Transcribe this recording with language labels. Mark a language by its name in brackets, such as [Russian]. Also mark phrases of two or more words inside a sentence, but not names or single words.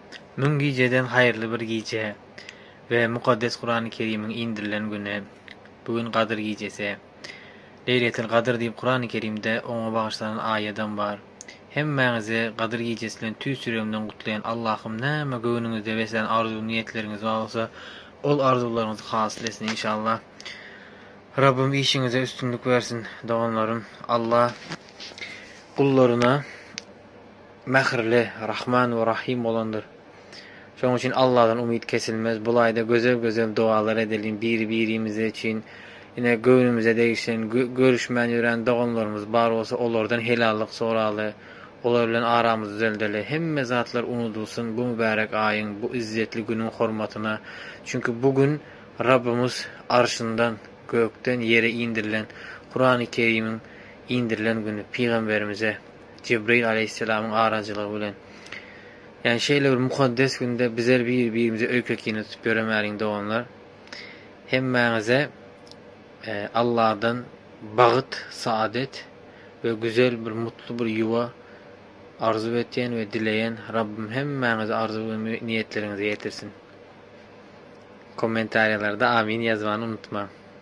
[Turkish] Mün geceden hayırlı bir gece ve mukaddes Kur'an-ı Kerim'in indirilen güne. Bugün Kadir gecesi. [Turkmen] Leyletil Kadir diýip Kur'an-ı Kerim'de ona bağışlanan aýadan bar. Hemmäňizi Kadir gecesinden tüý süremden gutlayan Allah'ım näme göwnüňizde wesen arzu niyetleriniz bolsa ol arzularyňyzy hasyl etsin inşallah. Rabbim işinize üstünlük versin doganlarym. Allah kullaryna mähirli, Rahman we Rahim bolandyr. Şoň üçin Allah'dan umyt kesilmez. [Turkish] Bu aýda gözel dualar edelim bir-birimize için. Yine göwnümize değişen, [Turkmen] görüşmän ýören doganlarymız bar bolsa olardan helallyk soraly. Olar bilen aramyzy düzeldeli. Hemme zatlar unudulsun bu mübarek aýyň, bu izzetli günüň hormatyna. [Turkish] Çünkü bugün Rabbimiz arşyndan, gökden yere indirilen Kur'an-ı Kerim'in indirilen günü Peygamberimize Cibril aleyhisselam'ın aracılığı bilen. [Turkmen] Yani şeyle bir mukaddes günde bizler birimize öykekini tutup göremeýäriň doganlar. Hemmäňize Allah'dan bagyt, [Turkish] saadet ve güzel bir mutlu bir yuva [Turkmen] arzu etýän ve dileyen Rabbim hemmäňize arzu ve niyetlerinizi ýetirsin. Kommentariýalarda amin ýazmany unutma.